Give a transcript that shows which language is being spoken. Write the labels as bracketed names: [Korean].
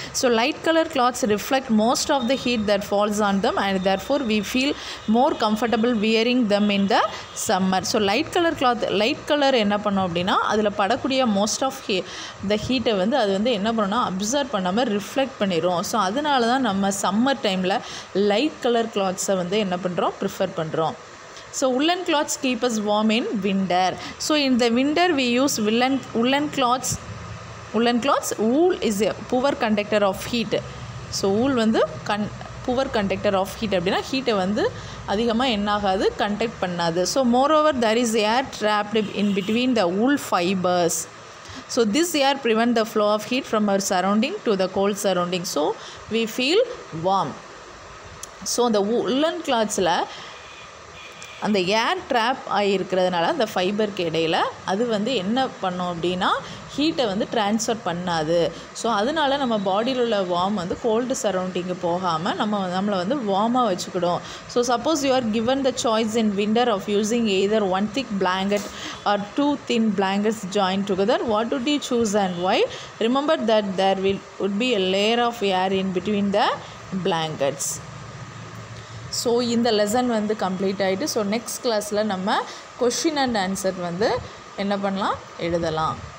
[English] So light colour clothes reflect most of the heat that falls on them and therefore we feel more comfortable wearing them in the summer. [Tamil] So light colour என்ன பண்ணோம் அப்படின்னா, அதில் படக்கூடிய [English] most of the ஹீட்டை [Tamil] வந்து அது வந்து என்ன பண்ணோன்னா அப்சர்வ் பண்ணாமல் ரிஃப்ளெக்ட் பண்ணிடும். ஸோ அதனால தான் நம்ம சம்மர் டைமில் லைட் கலர் கிளாத்ஸை வந்து என்ன பண்ணுறோம், ப்ரிஃபர் பண்ணுறோம். [English] So woolen cloths keep us warm in winter. So in the winter we use woolen cloths. Wool is a poor conductor of heat. [Tamil] So wool வந்து [English] poor conductor of heat [Tamil] அப்படின்னா ஹீட்டை வந்து அதிகமாக என்ன ஆகாது, கண்டக்ட் பண்ணாது. [English] So moreover there is air trapped in between the wool fibers. So this air prevent the flow of heat from our surrounding to the cold surrounding. So we feel warm. So the woolen cloths [Tamil] ல அந்த ஏர் drop ஆகியிருக்கிறதுனால அந்த ஃபைபருக்கு இடையில் அது வந்து என்ன பண்ணோம் அப்படின்னா ஹீட்டை வந்து ட்ரான்ஸ்ஃபர் பண்ணாது. ஸோ அதனால நம்ம பாடியில் உள்ள வார்ம் வந்து கோல்டு சரௌண்டிங்கு போகாமல் நம்மளை வந்து வார்மாக வச்சுக்கிடும். [English] So suppose you are given the choice in winter of using either one thick blanket or two thin blankets joined together, what would you choose and why? Remember that there would be a layer of air in between the blankets. [Tamil] So இந்த lesson வந்து complete ஆகிட்டு so next கிளாஸில் நம்ம question and answer வந்து என்ன பண்ணலாம் எழுதலாம்.